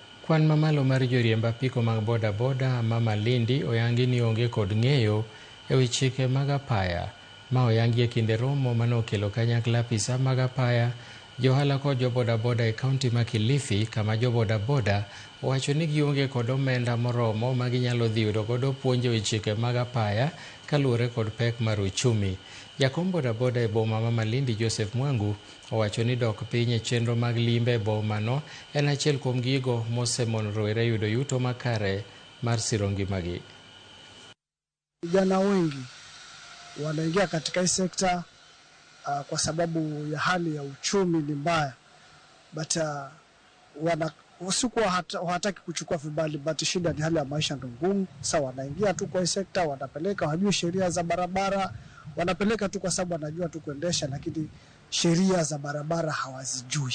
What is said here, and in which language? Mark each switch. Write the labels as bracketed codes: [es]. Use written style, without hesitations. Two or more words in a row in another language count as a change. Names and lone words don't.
[luo] Kwan mamalo mar joriemb apiko mag boda boda Mama Lindi oyangi ni onge kod ng'eyo ewi chike mag apaya ma oyangi e kinde romo manokelo kanyakla apisa mag apaya, johala kod jo boda boda e kaunti ma Kilifi, kama jo boda boda owacho ni gionge kod omenda moromo ma ginyalo dhi yudo godo puonj ewi chike mag apaya kaluwore kod pek mar uchumi. Jakom boda boda e boma ma Malindi Joseph Mwangu owacho ni dok piny e chenro mag limbe e boma no en achiel kuom gigo mosemono rowere yudo yuto makare mar siro ngimagi. [sw] Vijana wengi wanaingia katika hii sekta kwa sababu ya hali ya uchumi ni mbaya, but usikuwa hawataki kuchukua vibali, but shida ni hali ya maisha ndio ngumu. Sasa wanaingia tu kwa hii sekta, wanapeleka, hawajui sheria za barabara, wanapeleka tu kwa sababu wanajua tu kuendesha, lakini sheria za barabara hawazijui.